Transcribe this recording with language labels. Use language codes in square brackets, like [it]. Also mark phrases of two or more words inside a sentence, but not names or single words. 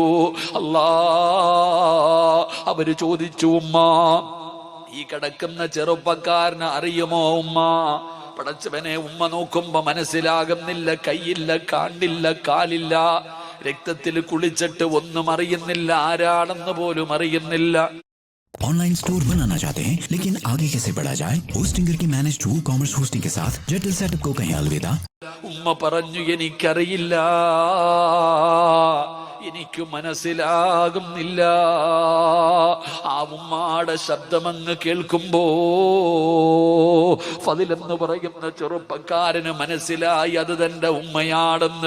[ml] അല്ലാ, അവര് ചോദിച്ചു, ഉമ്മ ഈ കിടക്കുന്ന ചെറുപ്പക്കാരനെ അറിയുമോ ഉമ്മ? പടച്ചവനെ, ഉമ്മ നോക്കുമ്പോ മനസ്സിലാകുന്നില്ല. കൈയില്ല, കാണില്ല, കാലില്ല, രക്തത്തിൽ കുളിച്ചിട്ട് ഒന്നും അറിയുന്നില്ല, ആരാണെന്ന് പോലും അറിയുന്നില്ല. [hi] ऑनलाइन स्टोर बनाना चाहते हैं लेकिन आगे कैसे बढ़ा जाए? होस्टिंगर की [en] managed WooCommerce [hi] होस्टिंग के साथ जटिल सेटअप को कहीं अलविदा। [ml] ഉമ്മ പറഞ്ഞു, എനിക്കറിയില്ല, എനിക്ക് മനസ്സിലാകുന്നില്ല. ആ ഉമ്മാടെ ശബ്ദമങ്ങ് കേൾക്കുമ്പോ ഫദിൽ എന്ന് പറയുന്ന ചെറുപ്പക്കാരന് മനസ്സിലായി അത് തന്റെ ഉമ്മയാണെന്ന്.